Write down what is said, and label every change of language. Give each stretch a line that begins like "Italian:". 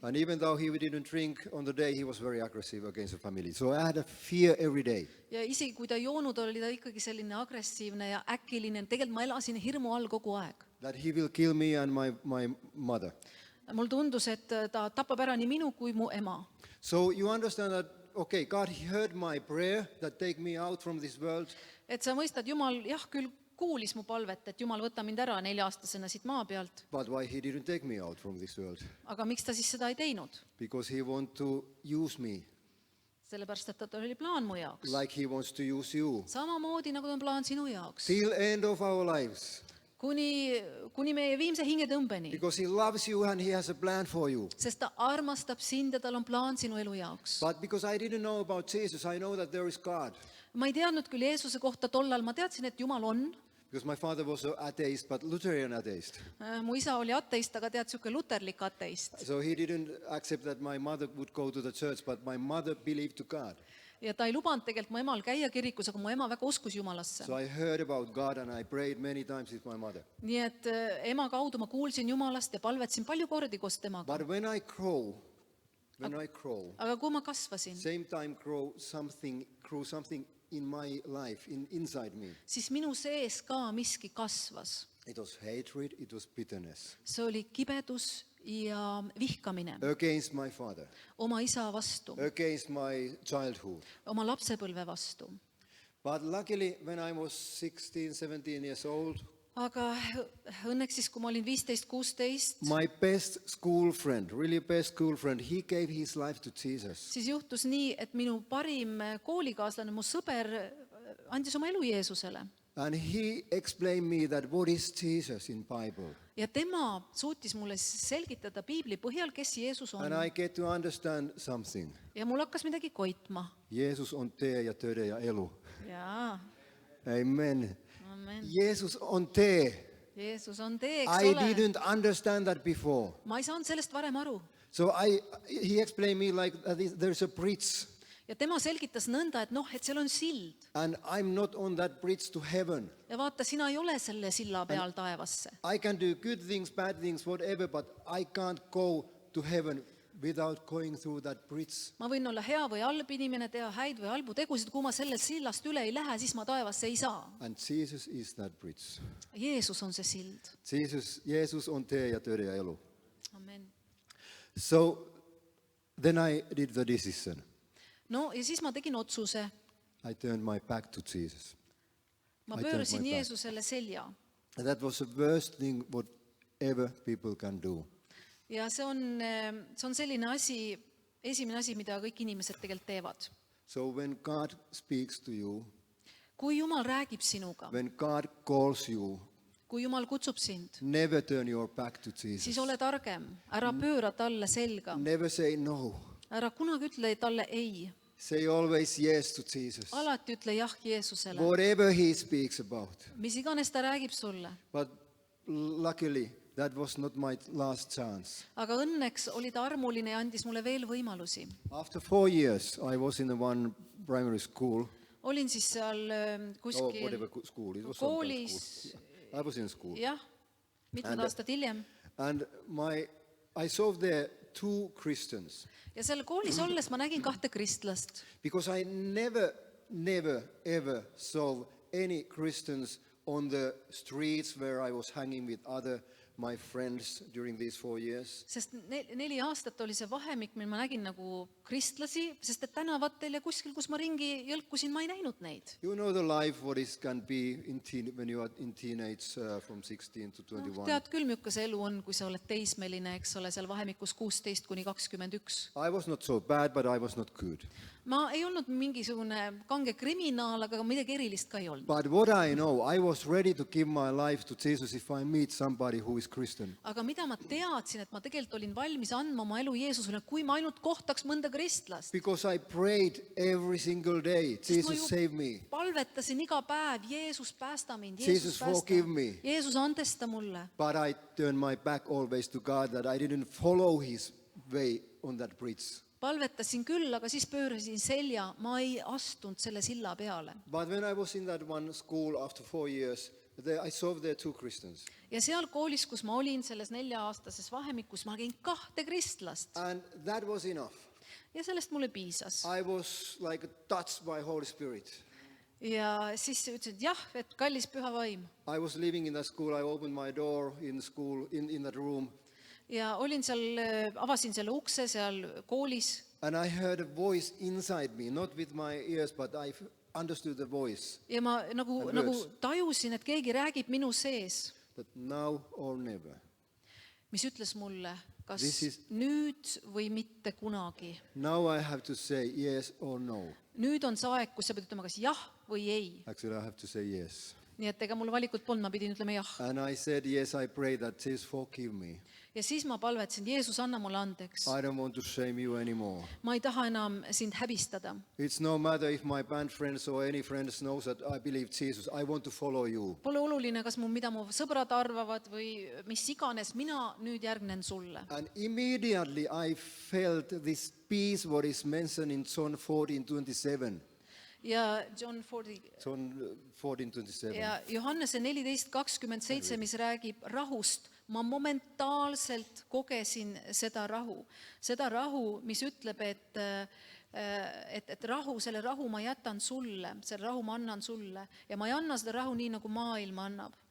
English: And even though he didn't drink on the day, he was very aggressive against the family. So I had a fear every day.
Estonian: ja isegi kui ta joonud, oli ta ikkagi selline agressiivne ja äkiline. Tegelikult ma elasin hirmu all kogu aeg.
English: That he will kill me and my mother.
Estonian: Mul tundus, et ta tapab ära nii minu kui mu ema.
English: So you understand that, okay, God heard my prayer that take me out from this world.
Estonian: Et sa mõistad, Jumal jah küll kuulis mu palvet, et Jumal võta mind ära 4-aastasena siit maa pealt,
English: But why he didn't take me out from this world?
Estonian: aga miks ta siis seda ei teinud?
English: Because he wants to use me
Estonian: Sellepärast, et tal oli plaan mu jaoks.
English: like he wants to use you.
Estonian: Samamoodi nagu on plaan sinu jaoks.
English: Till end of our lives.
Estonian: Kuni meie viimse hingetõmbeni.
English: Because he loves you and he has a plan for you.
Estonian: Sest ta armastab sind ja tal on plaan sinu elu jaoks.
English: But because I didn't know about Jesus, I know that there is God.
Estonian: Ma ei teadnud küll Jeesuse kohta tollal, ma teadsin, et Jumal on.
English: Because my father was an atheist, but Lutheran atheist.
Estonian: Mu isa oli ateist, aga tead, siuke luterlik ateist.
English: So he didn't accept that my mother would go to the church, but my mother believed to God.
Estonian: Ja ta ei lubanud tegelikult mu emal käia kirikus, aga mu ema väga uskus Jumalasse.
English: So I heard about God and I prayed many times with my mother.
Estonian: Nii et ema kaudu ma kuulsin Jumalast ja palvetsin palju kordi koos temaga.
English: But when I grow,
Estonian: Aga kui ma kasvasin,
English: same time grew something in my life, inside me.
Estonian: siis minu sees ka miski kasvas.
English: It was hatred, it was bitterness
Estonian: See oli kibedus ja vihkamine
English: against my father,
Estonian: oma isa vastu,
English: against my childhood.
Estonian: oma lapsepõlve vastu.
English: But luckily, when I was 16, 17 years old,
Estonian: Aga õnneks siis, kui ma olin 15-16,
English: my best school friend, really best school friend, he gave his life to Jesus.
Estonian: siis juhtus nii, et minu parim koolikaaslane, mu sõber, andis oma elu Jeesusele.
English: And he explained me that what is Jesus in Bible.
Estonian: Ja tema suutis mulle selgitada Piibli põhjal, kes Jeesus on.
English: And I get to understand something.
Estonian: Ja mul hakkas midagi koitma. Jeesus on tee ja tõde ja elu. Jaa, Amen. amen. Jeesus on tee. Jeesus on tee, eks
English: I
Estonian: ole.
English: didn't understand that before.
Estonian: Ma ei saanud sellest varem aru.
English: So he explained me like that there's a bridge.
Estonian: Ja tema selgitas nõnda, et et seal on sild.
English: And I'm not on that bridge to heaven.
Estonian: Ja vaata, sina ei ole selle silla peal taevasse.
English: I can do good things, bad things, whatever, but I can't go to heaven without going through that bridge.
Estonian: Ma võin olla hea või halb inimene, teha häid või halbu tegusid, kui ma sellest sillast üle ei lähe, siis ma taevasse ei saa.
English: And Jesus is that bridge.
Estonian: Jeesus on see sild. Jeesus on tee ja tõde ja elu. Amen.
English: So then I did the decision.
Estonian: No ja siis ma tegin otsuse.
English: I turned my back to Jesus.
Estonian: Ma
English: I
Estonian: pöörasin
English: turned my back.
Estonian: Jeesusele selja.
English: And that was the worst thing whatever people can do.
Estonian: Ja see on selline asi, esimene asi, mida kõik inimesed tegelikult teevad.
English: So when God speaks to you,
Estonian: Kui Jumal räägib sinuga,
English: when God calls you,
Estonian: kui Jumal kutsub sind,
English: never turn your back to
Estonian: siis
English: Jesus.
Estonian: ole targem. Ära pööra talle selga.
English: Never say no.
Estonian: Ära kunagi ütle talle ei.
English: Say always yes to Jesus.
Estonian: Alati ütle jah Jeesusele.
English: Whatever he speaks about.
Estonian: Mis iganes ta räägib sulle.
English: But luckily, that was not my last chance.
Estonian: aga õnneks oli ta armuline ja andis mulle veel võimalusi.
English: After 4 years, I was in the one primary school.
Estonian: Olin siis seal kuskil
English: whatever school. It was some kind of
Estonian: koolis,
English: school. I was in school.
Estonian: jah, mitmed aastad hiljem.
English: And I saw there 2 Christians.
Estonian: Ja seal koolis olles ma nägin 2 kristlast.
English: Because I never, ever saw any Christians on the streets where I was hanging with my friends during these 4 years.
Estonian: Sest 4 aastat oli see vahemik, mil ma nägin nagu kristlasi, sest et tänavatel ja kuskil, kus ma ringi jõlkusin, ma ei näinud neid.
English: You know the life what it can be when you are in teenage from 16 to 21.
Estonian: Tead küll, milline see elu on, kui sa oled teismeline, eks ole, seal vahemikus 16 kuni 21.
English: I was not so bad, but I was not good.
Estonian: Ma ei olnud mingisugune kange kriminaal, aga midagi erilist ka ei olnud.
English: But what I know, I was ready to give my life to Jesus if I meet somebody who is Christian.
Estonian: Aga mida ma teadsin, et ma tegelikult olin valmis andma oma elu Jeesusele, kui ma ainult kohtaks mõnda kristlast.
English: Because I prayed every single day, Jesus save me.
Estonian: Palvetasin iga päev, Jeesus päästa mind,
English: Jesus
Estonian: Jeesus päästa.
English: forgive me.
Estonian: Jeesus andesta mulle.
English: But I turned my back always to God that I didn't follow his way on that bridge.
Estonian: Palvetasin küll, aga siis pöörasin selja, ma ei astunud selle silla peale.
English: But when I was in that one school after 4 years, I saw there 2 Christians.
Estonian: Ja seal koolis, kus ma olin selles 4-aastases vahemikus, ma nägin 2 kristlast.
English: And that was enough.
Estonian: Ja sellest mulle piisas.
English: I was like touched by Holy Spirit.
Estonian: Ja siis ütlesin, et jah, et kallis püha vaim.
English: I was living in that school, I opened my door in school, in that room.
Estonian: Ja olin seal, avasin selle ukse seal koolis.
English: And I heard a voice inside me, not with my ears, but I understood the voice.
Estonian: Ja ma nagu tajusin, et keegi räägib minu sees.
English: That now or never.
Estonian: Mis ütles mulle, kas
English: This
Estonian: nüüd või mitte kunagi.
English: Now I have to say yes or no.
Estonian: Nüüd on see aeg, kus sa pead ütlema kas jah või ei.
English: Actually, I have to say yes.
Estonian: Nii et ega mul valikut polnud, ma pidin ütlema jah.
English: And I said yes, I pray that Jesus forgive me.
Estonian: Ja siis ma palvetasin, Jeesus, anna mulle andeks.
English: I don't want to shame you anymore.
Estonian: Ma ei taha enam sind häbistada.
English: It's no matter if my band friends or any friends knows that I believe Jesus. I want to follow you.
Estonian: Pole oluline, kas mida mu sõbrad arvavad või mis iganes, mina nüüd järgnen sulle.
English: And immediately I felt this peace what is mentioned in John 14:27.
Estonian: Ja John 14:27. ja Johannese 14:27, mis räägib rahust, ma momentaalselt kogesin seda rahu, mis ütleb, et rahu, selle rahu ma jätan sulle, selle rahu ma annan sulle ja ma ei anna seda rahu nii, nagu maailm annab.